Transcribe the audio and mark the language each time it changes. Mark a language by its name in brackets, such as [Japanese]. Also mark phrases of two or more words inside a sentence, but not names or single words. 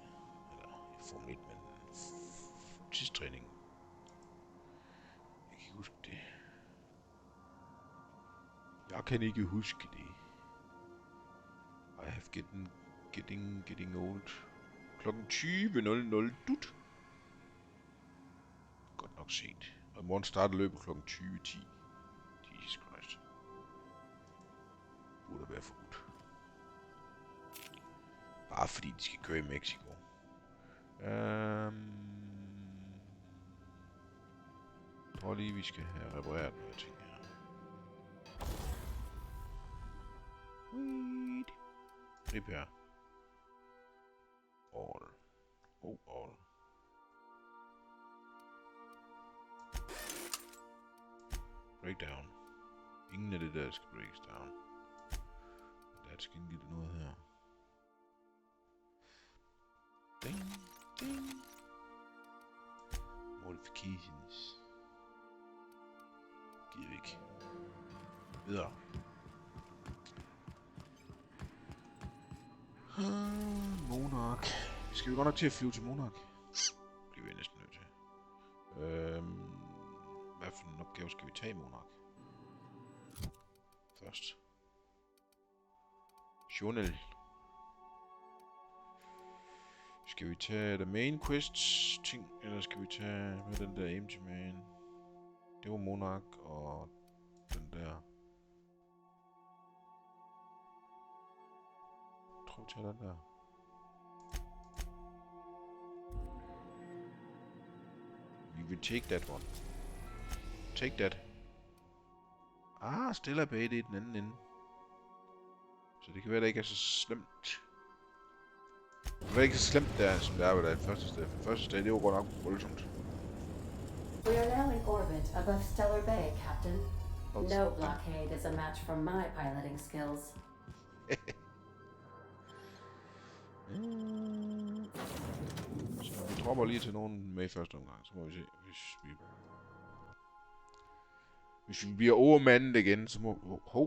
[Danish] Eller Formel 1, men tidstræning. Jeg kan ikke huske det. Jeg kan ikke huske det. [English] I have getting old. [Danish] Klokken 20.00 dut. Godt nok sent. Og i morgen starter løbet klokken 20.10. Jesus Christ. Burde være forbudt. Bare fordi de skal køre i Mexico. Jeg tror lige, vi skal have repareret noget ting her. [English] Repair. All. All. Breakdown. [Danish] Ingen af det der skal [English] breaks down. [Danish] Der skal ikke noget her. Ding, ding. Modifications. Giver ikke. Videre. Monark. Skal vi godt nok til at flyve til Monark? Bliver vi næsten nødt til. Hvad for en opgave skal vi tage i Monark? Først. Journal. Skal vi tage [English] the main quests [Danish] ting, eller skal vi tage med den der aim to man? Det var Monark og den der. Jeg tror vi tager den der. [English] We will take that one. Take that. Stella Bay, [Danish] det er den anden ende. Så det kan være, det ikke er så slemt. Det var ikke så slemt der, som det er ved det første sted. For første sted, det var godt nok voldsomt. [English] We are now in orbit above Stellar Bay, Captain. No blockade is a match for my piloting skills. [Danish] Så vi dropper lige til nogen med i første omgang, så må vi se, hvis vi bliver overmandet igen, så må...